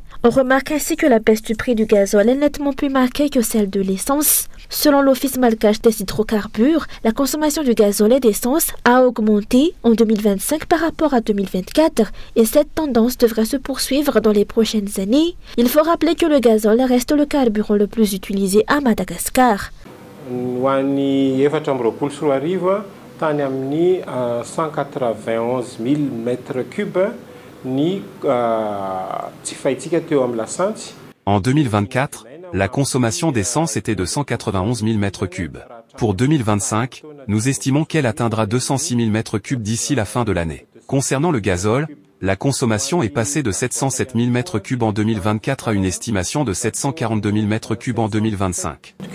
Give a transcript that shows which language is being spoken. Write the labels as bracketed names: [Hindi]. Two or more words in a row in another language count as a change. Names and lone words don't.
[French] On remarque ainsi que la baisse du prix du gazole est nettement plus marquée que celle de l'essence. Selon l'Office malgache des hydrocarbures, la consommation du gazole et d'essence a augmenté en 2025 par rapport à 2024 et cette tendance devrait se poursuivre dans les prochaines années. Il faut rappeler que le gazole reste le carburant le plus utilisé à Madagascar. [Malagasy] Tany amin'ny 191 000 [French] mètres cubes [Malagasy] ny tsy fahintsika teo amin'ny lasantsy. [French] En 2024, la consommation d'essence était de 191 000 mètres cubes. Pour 2025, nous estimons qu'elle atteindra 206 000 mètres cubes d'ici la fin de l'année. Concernant le gazole, la consommation est passée de 707 000 mètres cubes en 2024 à une estimation de 742 000 mètres cubes en 2025.